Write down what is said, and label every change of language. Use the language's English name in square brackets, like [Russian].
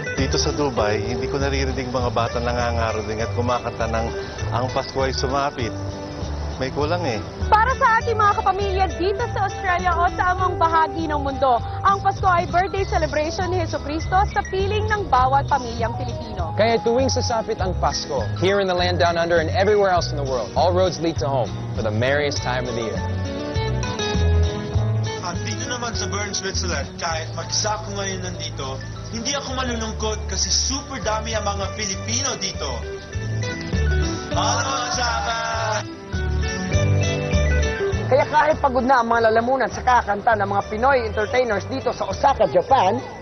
[Filipino] sa Dubai, hindi ko naririnig mga bata nangangaroling at kumakanta ng "Ang Pasko ay Sumapit." May kulang eh. Para sa ating mga kapamilya dito sa Australia o sa amang bahagi ng mundo, ang Pasko ay birthday celebration ni Jesucristo sa piling ng bawat pamilyang Pilipino. Kaya tuwing sasapit ang Pasko, [English] here in the land down under and everywhere else in the world, all roads lead to home for the merriest time of the year. [Filipino] At dito naman sa Bern, Switzerland, kahit mag-isa ko ngayon nandito, hindi ako malulungkot kasi super dami ang mga Pilipino dito. Ano sama? Kaya kahit pagod na ang mga lalamunan sa kakanta ng mga Pinoy entertainers dito sa Osaka, Japan,